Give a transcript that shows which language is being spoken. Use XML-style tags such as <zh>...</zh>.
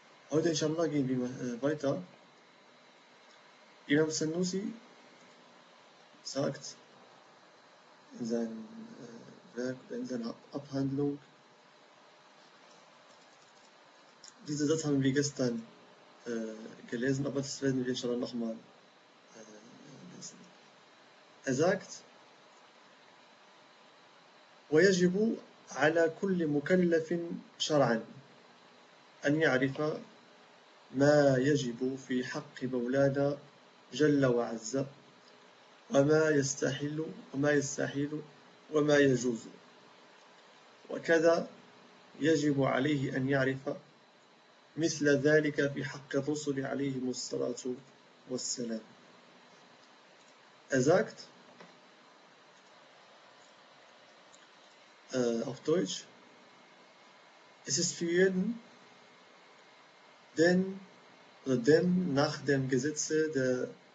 <de>Heute, inshallah, gehen wir weiter. Imam Sanusi sagt in seinem Werk, in seiner Abhandlung, diesen Satz haben wir gestern gelesen, aber das werden wir inshallah nochmal lesen. Er sagt:</de> <ar>ويجب على كل مكلف شرعا أن يعرف ما يجب في حق مولانا جل وعز وما يستحل وما يستحيل وما يجوز، وكذا يجب عليه أن يعرف مثل ذلك في حق الرسل عليهم الصلاة والسلام.</ar> <de>أزاكت auf Deutsch: Es ist für jeden, den oder dem nach dem Gesetze der</de>